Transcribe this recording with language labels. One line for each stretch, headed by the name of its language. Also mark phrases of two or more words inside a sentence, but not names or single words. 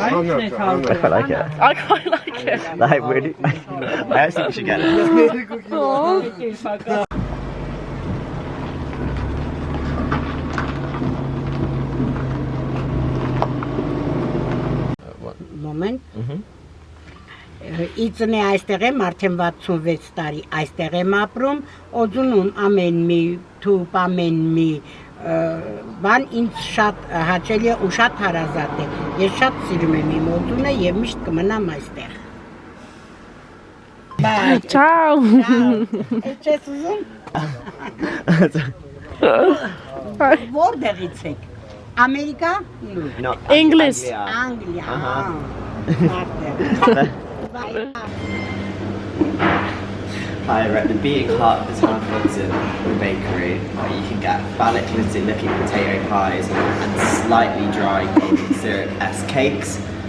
English: I quite like it. I quite like it. Like, really? I actually think we should get it. Moment.
Armenian: Իծն է այստեղ եմ արդեն 66 տարի այստեղ եմ ապրում, Օձունում ամեն մի թուփ, ամեն մի բան ինձ շատ հաճելի է ու շատ հարազատ է։ Ես շատ սիրում եմ իմ Օձունը եւ միշտ կմնամ այստեղ։ Bye. Ciao. Չես ուզում։ Որտեղից եք։ Ամերիկա։ No, English. Անգլիա։
English: Hi, we're at the beating heart of the town of Odzun, the bakery, where you can get phallic looking potato pies and slightly dry golden syrup-esque cakes.